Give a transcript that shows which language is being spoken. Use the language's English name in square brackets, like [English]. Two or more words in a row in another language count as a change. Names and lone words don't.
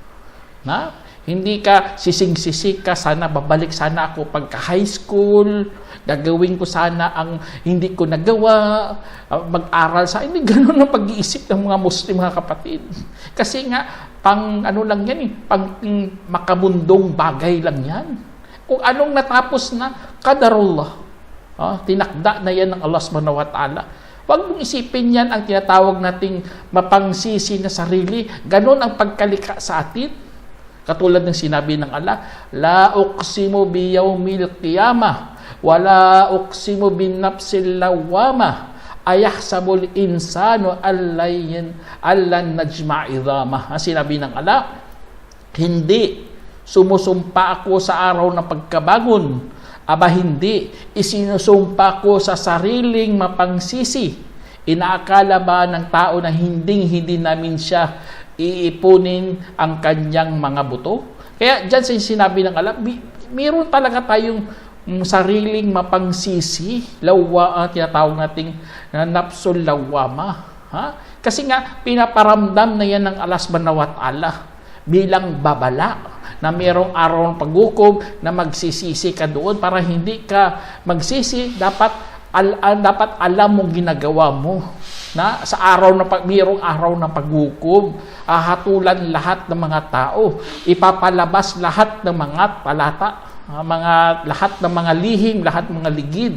[Filipino] Hindi ka sisig-sisig ka, sana babalik sana ako pagka [English] high school, [Filipino] gagawin ko sana ang hindi ko nagawa, mag-aral sa hindi ganoon ang pag-iisip ng mga Muslim mga kapatid. Kasi nga pang lang yan pang makamundong bagay lang yan. Kung anong natapos na qadarullah, tinakda na yan ng [Arabic] الله سبحانه وتعالى. [Filipino] Huwag mong isipin yan ang tinatawag nating mapangsisi na sarili. Ganon ang pagkalika sa atin. Katulad ng sinabi ng Allah, [Arabic] لا أقسم بيوم القيامة ولا أقسم بالنفس اللوامة أيحسب الإنسان ألن نجمع عظامه. [Filipino] Sinabi ng Allah, hindi sumusumpa ako sa araw ng pagkabangon, hindi isinusumpa ko sa sariling mapangsisi. Inaakala ba ng tao na hindi namin siya iipunin ang kanyang mga buto? Kaya dyan sa sinabi ng Allah, mayroon talaga tayong sariling mapangsisi, tinatawag nating [Arabic] النفس اللوامة. [Filipino] Kasi nga, pinaparamdam na yan ng [Arabic] الله سبحانه وتعالى [Filipino] bilang babala na mayroong araw ng paghukom na magsisisi ka doon. Para hindi ka magsisi, dapat alam mong ginagawa mo na sa mayroong araw ng paghukom, hatulan lahat ng mga tao, ipapalabas lahat ng mga talata, lahat ng mga lihim, lahat ng mga ligid.